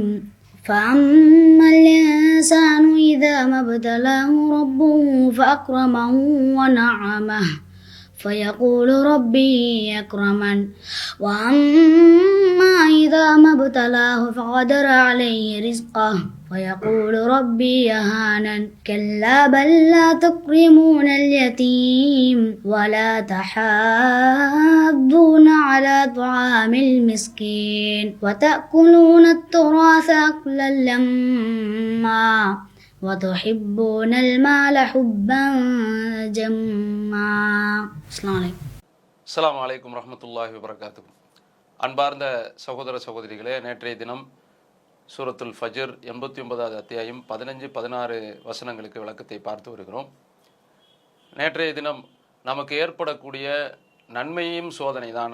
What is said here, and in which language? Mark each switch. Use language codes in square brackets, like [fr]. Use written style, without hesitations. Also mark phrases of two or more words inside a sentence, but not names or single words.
[ar] فأما الإنسان إذا ما ابتلاه ربه فأكرمه ونعمه فيقول ربي أكرمن وأما إذا ما ابتلاه فقدر عليه رزقه فيقول ربي أهانن كلا بل لا تكرمون اليتيم ولا تحاضون على طعام المسكين وتأكلون التراث أكلا لما وتحبون المال حبا جما. السلام عليكم ورحمة الله وبركاته. [ta] அன்பார்ந்த சகோதர சகோதரிகளே, நேற்றைய தினம் சூரத்துல் ஃபஜ்ர் 89வது அத்தியாயம் 15-16 வசனங்களுக்கு விளக்கத்தை பார்த்து வருகிறோம். நேற்றைய தினம் நமக்கு ஏற்படக்கூடிய நன்மையும் சோதனை தான்.